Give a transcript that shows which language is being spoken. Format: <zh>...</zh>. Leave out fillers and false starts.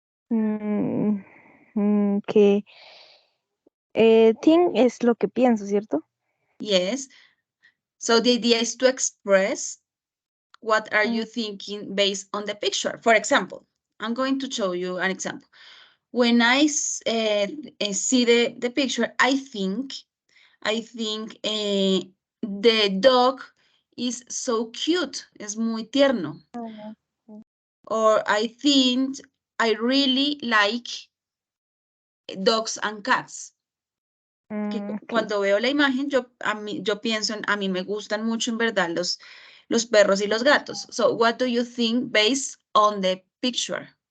<es>Mm, que</es> <en>think</en> <es>es lo que pienso, ¿cierto?</es> <en>Yes. So the idea is to express what are Mm, you thinking based on the picture. For example, I'm going to show you an example. When I see the picture, I think the dog is so cute,</en> <es>es muy tierno.</es> <en>Or I think I really like dogs and cats.</en> <es>Que</es> <en>okay.</en> <es>cuando veo la imagen, yo pienso a mí me gustan mucho en verdad los perros y los gatos.</es> <en>So what do you think based on the picture?</en>